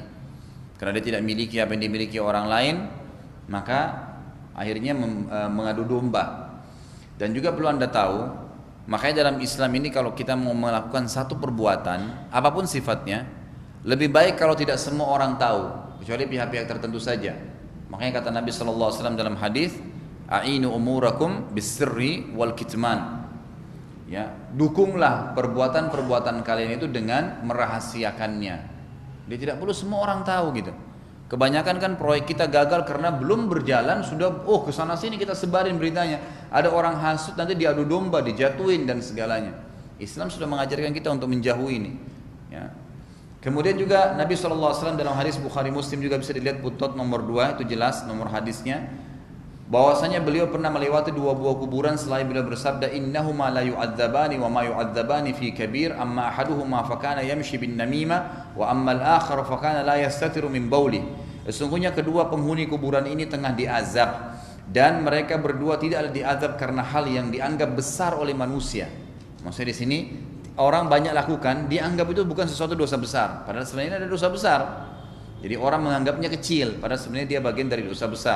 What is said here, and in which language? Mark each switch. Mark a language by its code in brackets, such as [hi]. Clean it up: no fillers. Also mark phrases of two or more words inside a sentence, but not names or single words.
[id] Karena dia tidak memiliki apa yang dimiliki orang lain, maka akhirnya mengadu domba. Dan juga perlu Anda tahu, makanya dalam Islam ini kalau kita mau melakukan satu perbuatan, apapun sifatnya, lebih baik kalau tidak semua orang tahu, kecuali pihak-pihak tertentu saja. Makanya kata Nabi SAW dalam hadis, [ar] أعينوا أموركم بالسر والكتمان. [id] Ya, dukunglah perbuatan-perbuatan kalian itu dengan merahasiakannya. Dia tidak perlu semua orang tahu gitu. Kebanyakan kan proyek kita gagal karena belum berjalan sudah kesana sini kita sebarin beritanya. Ada orang hasut nanti diadu domba, dijatuhin dan segalanya. Islam sudah mengajarkan kita untuk menjauhi ini. Ya. Kemudian juga Nabi SAW dalam hadis Bukhari Muslim juga bisa dilihat footnote nomor 2, itu jelas nomor hadisnya, bahwasanya beliau pernah melewati 2 buah kuburan selain beliau bersabda, [ar] إنهما ليعذبان وما يعذبان في كبير، أما أحدهما فكان يمشي بالنميمة وأما الآخر فكان لا يستتر من بوله. [id] Sesungguhnya kedua penghuni kuburan ini tengah diazab, dan mereka berdua tidak diazab karena hal yang dianggap besar oleh manusia. Maksudnya di sini orang banyak lakukan, dianggap itu bukan sesuatu dosa besar, padahal sebenarnya ada dosa besar. Jadi orang menganggapnya kecil, padahal sebenarnya dia bagian dari dosa besar.